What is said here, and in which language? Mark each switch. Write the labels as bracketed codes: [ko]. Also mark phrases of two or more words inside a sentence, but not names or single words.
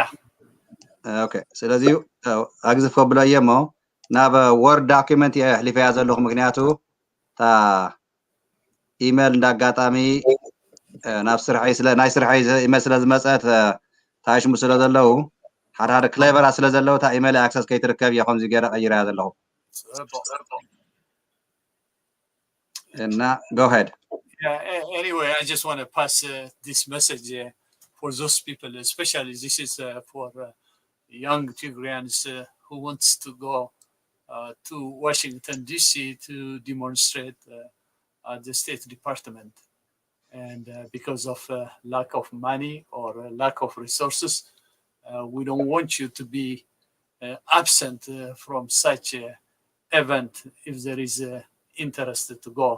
[ti] ኦኬ ስለዚ ኣግዝፍ ከብሎ እየ እሞ ናብ ወርድ ዶክመንት እየ ሕሊፈያ ዘለኹ ምክንያቱ እታ ኢሜል እንዳጋጣሚ ናብ ስርሐይ ናይ ስርሐይ ኢሜል ስለ ዝመፀት ታሽሙ ስለ ዘለው ሓደ ክሌቨራ ስለ ዘለው እታ [en] email access [ti] ከይትርከብ እየ ከምዚ ገይረ ቀይረያ ዘለኹ እና [en] go ahead anyway I just want to pass this message for those people especially this is for young Tigrayans who wants to go to Washington DC to demonstrate at the State Department And because of lack of money or lack of resources, we don't want you to be absent from such an event if there is interest to go.